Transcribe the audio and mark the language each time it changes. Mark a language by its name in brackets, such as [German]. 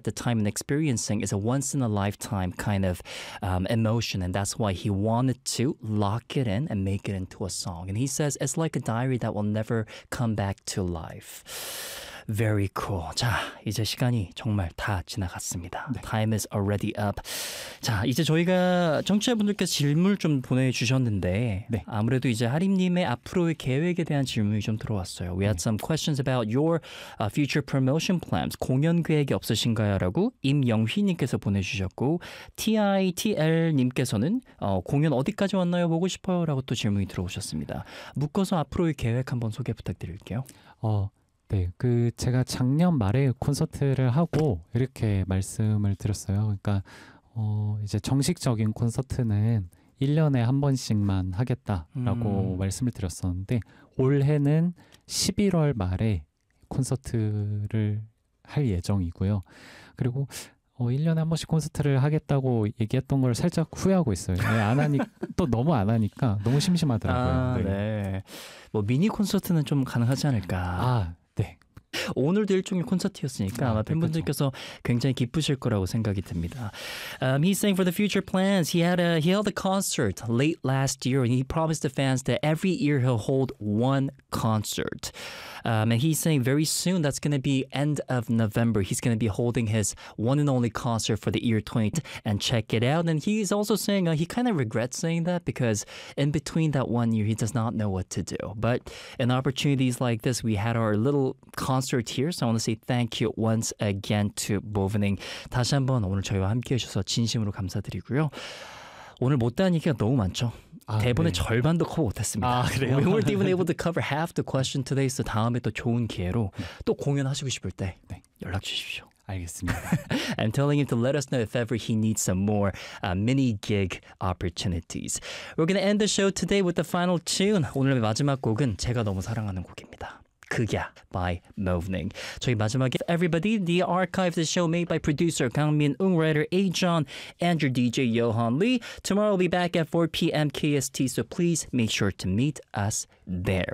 [English] the time and experiencing is a once in a lifetime kind of emotion. And that's why he wanted to lock it in and make it into a song. And he says, it's like a diary that will never come back to life. Very cool. [Korean] 자, 이제 시간이 정말 다 지나갔습니다. [English] 네. Time is already up. [Korean] 자, 이제 저희가 청취자분들께 질문을 좀 보내주셨는데 네. 아무래도 이제 하림님의 앞으로의 계획에 대한 질문이 좀 들어왔어요. [English] We had some questions about your future promotion plans. [Korean] 공연 계획이 없으신가요? 라고 임영휘님께서 보내주셨고 TITL님께서는 공연 어디까지 왔나요? 보고 싶어요? 라고 또 질문이 들어오셨습니다. 묶어서 앞으로의 계획 한번 소개 부탁드릴게요. 네, 그 제가 작년 말에 콘서트를 하고 이렇게 말씀을 드렸어요. 그러니까 이제 정식적인 콘서트는 1년에 한 번씩만 하겠다라고 말씀을 드렸었는데 올해는 11월 말에 콘서트를 할 예정이고요. 그리고 1년에 한 번씩 콘서트를 하겠다고 얘기했던 걸 살짝 후회하고 있어요. 네, 안 하니 또 너무 안 하니까 너무 심심하더라고요. 아, 네. 네. 뭐 미니 콘서트는 좀 가능하지 않을까? 오늘도 일종의 콘서트였으니까 아마 팬분들께서 굉장히 기쁘실 거라고 생각이 듭니다. [English] He's saying for the future plans, he held a concert late last year, and he promised the fans that every year he'll hold one concert. And he's saying very soon, that's going to be end of November, he's going to be holding his one and only concert for the year 20 and check it out. And he's also saying he kind of regrets saying that because in between that one year, he does not know what to do. But in opportunities like this, we had our little concert here. So I want to say thank you once again to Bovening. [Korean] 다시 한번 오늘 저희와 함께 해주셔서 진심으로 감사드리고요. 오늘 못다한 얘기가 너무 많죠? 대본의 네. 절반도 커버 못했습니다. 아, 그래요? [English] We weren't even able to cover half the question today. [Korean] So 다음에 또 좋은 기회로 또 공연하시고 싶을 때 네. 연락 주십시오. 알겠습니다. [English] I'm telling him to let us know if ever he needs some more mini gig opportunities. We're going to end the show today with the final tune. [Korean] 오늘의 마지막 곡은 제가 너무 사랑하는 곡입니다. 그야 by Movening. [English] 저희 마지막에 Everybody, the archive of the show made by producer Kang Min Ung, writer A-John, and your DJ Yohan Lee. Tomorrow we'll be back at 4 p.m. KST, so please make sure to meet us there.